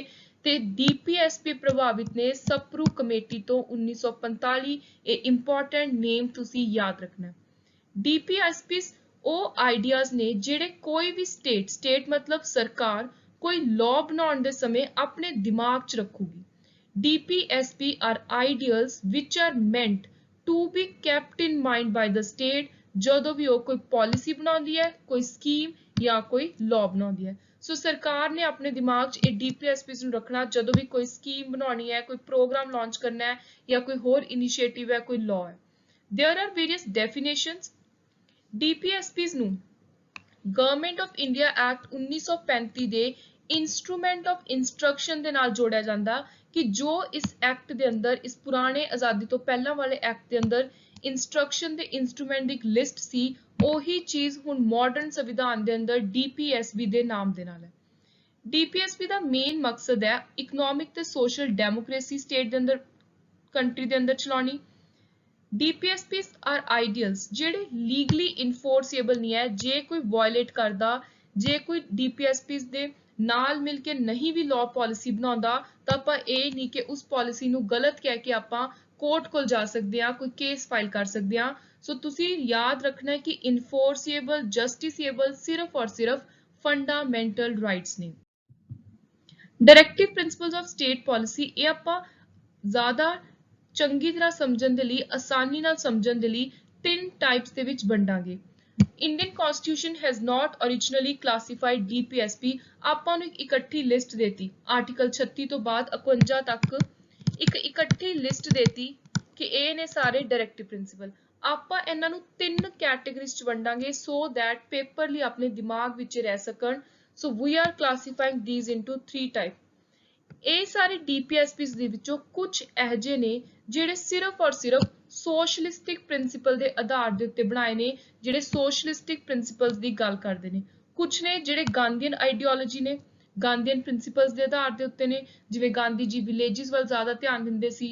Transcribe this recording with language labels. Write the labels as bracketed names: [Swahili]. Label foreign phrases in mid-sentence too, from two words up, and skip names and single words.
[Punjabi] ਤੇ DPSP ਪ੍ਰਭਾਵਿਤ ਨੇ ਸਪਰੂ ਕਮੇਟੀ ਤੋਂ 1945। ਇਹ [English] important name [Punjabi] ਤੁਸੀਂ ਯਾਦ ਰੱਖਣਾ। DPSP ਉਹ ਆਈਡੀਆਜ਼ ਨੇ ਜਿਹੜੇ ਕੋਈ ਵੀ ਸਟੇਟ ਮਤਲਬ ਸਰਕਾਰ ਕੋਈ ਲਾਅ ਬਣਾਉਣ ਦੇ ਸਮੇਂ ਆਪਣੇ ਦਿਮਾਗ 'ਚ ਰੱਖੂਗੀ। [English] DPSP are ideals which are meant to be kept in mind by the state [Punjabi] ਜਦੋਂ ਵੀ ਉਹ ਕੋਈ ਪਾਲਿਸੀ ਬਣਾਉਂਦੀ ਹੈ, ਕੋਈ ਸਕੀਮ ਜਾਂ ਕੋਈ ਲਾਅ ਬਣਾਉਂਦੀ ਹੈ। ਸੋ ਸਰਕਾਰ ਨੇ ਆਪਣੇ ਦਿਮਾਗ 'ਚ ਇਹ DPSP ਨੂੰ ਰੱਖਣਾ ਜਦੋਂ ਵੀ ਕੋਈ ਸਕੀਮ ਬਣਾਉਣੀ ਹੈ, ਕੋਈ ਪ੍ਰੋਗਰਾਮ ਲਾਂਚ ਕਰਨਾ ਹੈ ਜਾਂ ਕੋਈ ਹੋਰ ਇਨੀਸ਼ੀਏਟਿਵ ਹੈ, ਕੋਈ ਲਾਅ ਹੈ। [English] There are various definitions. [Punjabi] DPSPs ਨੂੰ ਗਵਰਨਮੈਂਟ ਆਫ ਇੰਡੀਆ ਐਕਟ 1935 ਦੇ [English] instrument of instruction [Punjabi] ਦੇ ਨਾਲ ਜੋੜਿਆ ਜਾਂਦਾ ਕਿ ਜੋ ਇਸ ਐਕਟ ਦੇ ਅੰਦਰ, ਇਸ ਪੁਰਾਣੇ ਆਜ਼ਾਦੀ ਤੋਂ ਪਹਿਲਾਂ ਵਾਲੇ ਐਕਟ ਦੇ ਅੰਦਰ ਇੰਸਟਰਕਸ਼ਨ ਦੇ ਇੰਸਟਰੂਮੈਂਟ ਦੀ ਇੱਕ ਲਿਸਟ ਸੀ, ਉਹੀ ਚੀਜ਼ ਹੁਣ ਮਾਡਰਨ ਸੰਵਿਧਾਨ ਦੇ ਅੰਦਰ DPSP ਦੇ ਨਾਮ ਦੇ ਨਾਲ ਹੈ। DPSP ਦਾ ਮੇਨ ਮਕਸਦ ਹੈ ਇਕਨੋਮਿਕ ਤੇ [English] social democracy [Punjabi] ਸਟੇਟ ਦੇ ਅੰਦਰ, ਕੰਟਰੀ ਦੇ ਅੰਦਰ ਚਲਾਉਣੀ। [English] DPSPs are ideals [Punjabi] ਜਿਹੜੇ [English] legally enforceable [Punjabi] ਨਹੀਂ ਹੈ। ਜੇ ਕੋਈ ਵਾਇਲੇਟ ਕਰਦਾ, ਜੇ ਕੋਈ DPSPs ਦੇ ਨਾਲ ਮਿਲ ਕੇ ਨਹੀਂ ਵੀ [English] law policy [Punjabi] ਬਣਾਉਂਦਾ, ਤਾਂ ਆਪਾਂ ਇਹ ਨਹੀਂ ਕਿ ਉਸ ਪਾਲਿਸੀ ਨੂੰ ਗਲਤ ਕਹਿ ਕੇ ਆਪਾਂ ਕੋਰਟ ਕੋਲ ਜਾ ਸਕਦੇ ਹਾਂ, ਕੋਈ [English] case file [Punjabi] ਕਰ ਸਕਦੇ ਹਾਂ। ਸੋ ਤੁਸੀਂ ਯਾਦ ਰੱਖਣਾ ਹੈ ਕਿ [English] enforceable, justiciable [Punjabi] ਸਿਰਫ ਔਰ ਸਿਰਫ [English] fundamental rights [Punjabi] ਨੇ। [English] Directive Principles of State Policy, [Punjabi] ਇਹ ਆਪਾਂ ਜ਼ਿਆਦਾ ਚੰਗੀ ਤਰ੍ਹਾਂ ਸਮਝਣ ਦੇ ਲਈ, ਆਸਾਨੀ ਨਾਲ ਸਮਝਣ ਦੇ ਲਈ ਤਿੰਨ ਟਾਈਪਸ ਦੇ ਵਿੱਚ ਵੰਡਾਂਗੇ। [English] Indian Constitution has not originally classified DPSP, [Punjabi] ਆਪਾਂ ਨੂੰ ਇੱਕ ਇਕੱਠੀ ਲਿਸਟ ਦੇਤੀ ਆਰਟੀਕਲ 36 ਤੋਂ ਬਾਅਦ 51 ਤੱਕ ਇੱਕ ਇਕੱਠੀ ਲਿਸਟ ਦੇਤੀ ਕਿ ਇਹ ਨੇ ਸਾਰੇ [English] directive principle. [Punjabi] ਆਪਾਂ ਇਹਨਾਂ ਨੂੰ ਤਿੰਨ ਕੈਟੇਗਰੀਜ਼ ਚ ਵੰਡਾਂਗੇ [English] so that paper [Punjabi] ਲਈ ਆਪਣੇ ਦਿਮਾਗ ਵਿੱਚ ਰਹਿ ਸਕਣ। [English] So we are classifying these into 3 types। [Punjabi] ਇਹ ਸਾਰੇ DPSPs ਦੇ ਵਿੱਚੋਂ ਕੁਝ ਇਹੋ ਜਿਹੇ ਨੇ ਜਿਹੜੇ ਸਿਰਫ ਔਰ ਸਿਰਫ [English] socialistic principle [Punjabi] ਦੇ ਆਧਾਰ ਦੇ ਉੱਤੇ ਬਣਾਏ ਨੇ, ਜਿਹੜੇ [English] socialistic principles [Punjabi] ਦੀ ਗੱਲ ਕਰਦੇ ਨੇ। ਕੁਝ ਨੇ ਜਿਹੜੇ [English] Gandhian ideology [Punjabi] ਨੇ, [English] Gandhian principles [Punjabi] ਦੇ ਆਧਾਰ ਦੇ ਉੱਤੇ ਨੇ, ਜਿਵੇਂ ਗਾਂਧੀ ਜੀ ਵਿਲੇजेस ਵੱਲ ਜ਼ਿਆਦਾ ਧਿਆਨ ਦਿੰਦੇ ਸੀ।